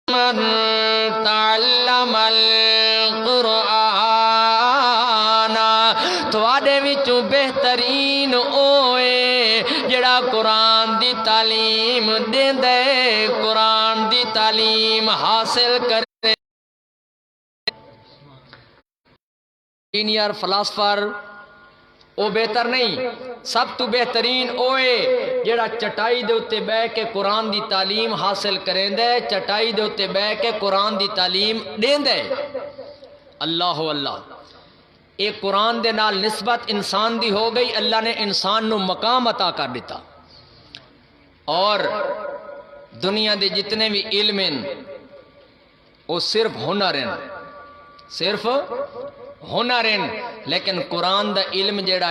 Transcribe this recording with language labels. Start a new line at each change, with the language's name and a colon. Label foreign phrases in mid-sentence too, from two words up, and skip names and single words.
Arabic: من تعلم القرآن
Punjabi: تواڈے وچوں بہترین اوے جڑا قرآن دی تعلیم دیندا ہے قرآن دی تعلیم حاصل کرے انجینئر فلاسفر او بہتر نہیں سب تو بہترین اوے جڑا چٹائی دے اتے بہ کے قرآن دی تعلیم حاصل کریندا ہے چٹائی دے اتے بہ کے قرآن دی تعلیم دیندا ہے اللہ اللہ ایک قرآن دے نال نسبت انسان دی ہو گئی اللہ نے انسان نو مقام عطا کر دیتا اور دنیا دے جتنے بھی علم ہیں وہ صرف ہنر ہیں صرف ہنر ہیں لیکن قرآن دا علم جڑا